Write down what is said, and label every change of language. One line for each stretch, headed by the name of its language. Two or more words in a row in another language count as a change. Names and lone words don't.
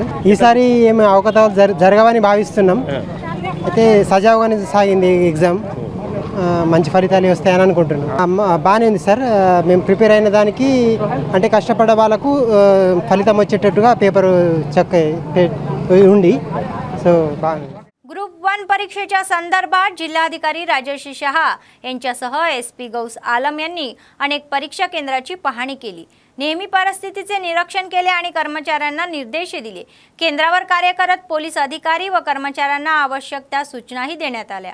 Telugu: ఈసారి ఏమి అవకతవకలు జరగవని భావిస్తున్నాం. అయితే సజావుగానే సాగింది ఎగ్జామ్. మంచి ఫలితాలు వస్తాయని అనుకుంటున్నాం. బాగానే ఉంది సార్. మేము ప్రిపేర్ అయిన దానికి అంటే కష్టపడ్డ వాళ్ళకు ఫలితం వచ్చేటట్టుగా పేపర్ ఉండి సో బాగుంది.
Marathi: ग्रुप 1 परीक्षेच्या संदर्भात जिल्हाधिकारी राजेश शहा यांच्यासह SP गौस आलम यांनी अनेक परीक्षा केंद्राची पाहणी केली. नेहमी परिस्थितीचे निरीक्षण केले आणि कर्मचाऱ्यांना निर्देश दिले. केंद्रावर कार्य करत पोलीस अधिकारी व कर्मचाऱ्यांना आवश्यक त्या सूचनाही देण्यात आल्या.